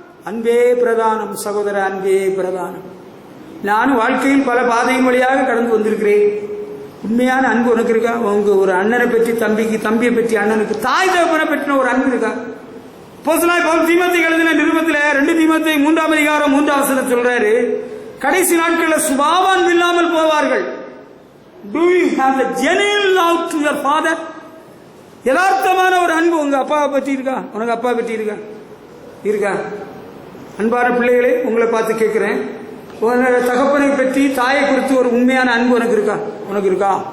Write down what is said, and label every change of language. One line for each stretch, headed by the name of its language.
Tamil: அன்பே பிரதானம் சகோதர, அன்பே பிரதானம். நானும் வாழ்க்கையில் பல பாதையின் வழியாக கடந்து வந்திருக்கிறேன். உண்மையான அன்பு உனக்கு இருக்கா? உங்க ஒரு அண்ணனை பற்றி தம்பிக்கு, தம்பியை பற்றி அண்ணனுக்கு, தாய் தகப்பனை பற்றின ஒரு அன்பு இருக்கா? அப்போஸ்தலனாகிய பவுல் தீமோத்தேயுக்கு எழுதின நிருபத்தில் 2 தீமோத்தேயு 3:3 சொல்றாரு, கடைசி நாட்களில் சுபாவ அன்பு இல்லாமல் போவார்கள்.
English: Do you have the genuine love to your father?
Tamil: யதார்த்தமான ஒரு அன்பு உங்க அப்பாவை பற்றி இருக்கா? உனக்கு அப்பா பற்றி இருக்கா? அன்பான பிள்ளைகளே, உங்களை பார்த்து கேட்கிறேன், தகப்பனை பற்றி, தாயை குறித்து ஒரு உண்மையான அன்பு உனக்கு இருக்கா?